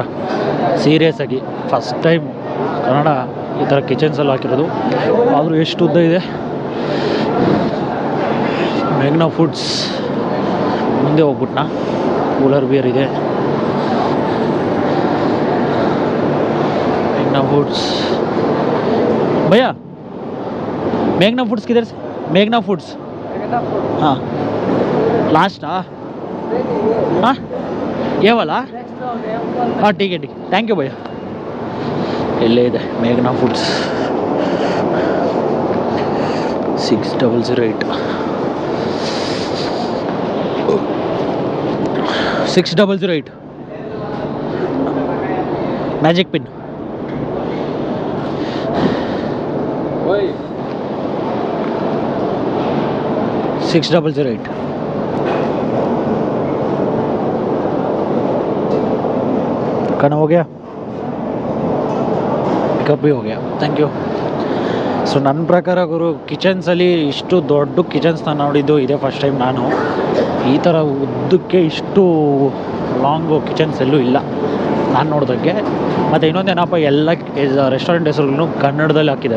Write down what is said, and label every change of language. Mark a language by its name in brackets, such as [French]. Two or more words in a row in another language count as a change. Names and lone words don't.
[Kannada] ಸೀರಿಯಸ್ ಆಗಿ [English] first time [Kannada] ಕನ್ನಡ ಈ ಥರ ಕಿಚನ್ಸಲ್ಲಿ ಹಾಕಿರೋದು. ಆದರೂ ಎಷ್ಟು ಉದ್ದ ಇದೆ. ಮೇಘ್ನಾ ಫುಡ್ಸ್ ಮುಂದೆ ಹೋಗ್ಬಿಟ್ನಾ. [English] cooler beer [Kannada] ಇದೆ. ಮೇಘ್ನಾ ಫುಡ್ಸ್ [Hindi] भैया मेघना फूड्स किधर से? मेघना फूड्स हाँ लास्ट हाँ ये वाला हाँ ठीक है [English] thank you [Hindi] भैया. [Kannada] ಇಲ್ಲೇ ಇದೆ ಮೇಘನಾ ಫುಡ್ಸ್. 6008 6008 ಮ್ಯಾಜಿಕ್ ಪಿನ್. [Hindi] 6008 खाना हो गया, पिकअप भी हो गया, [English] thank you. [Kannada] ಸೊ ನನ್ನ ಪ್ರಕಾರ ಗುರು ಕಿಚನ್ಸಲ್ಲಿ ಇಷ್ಟು ದೊಡ್ಡ ಕಿಚನ್ಸ್ನ ನೋಡಿದ್ದು ಇದೇ [English] first time. [Kannada] ನಾನು ಈ ಥರ ಉದ್ದಕ್ಕೆ ಇಷ್ಟು [English] long kitchens [Kannada] ಎಲ್ಲೂ ಇಲ್ಲ ನಾನು ನೋಡಿದಂಗೆ. ಮತ್ತು ಇನ್ನೊಂದೇನಪ್ಪ, ಎಲ್ಲ ರೆಸ್ಟೋರೆಂಟ್ ಹೆಸರುಗಳನ್ನು ಕನ್ನಡದಲ್ಲಿ ಹಾಕಿದ್ದಾರೆ.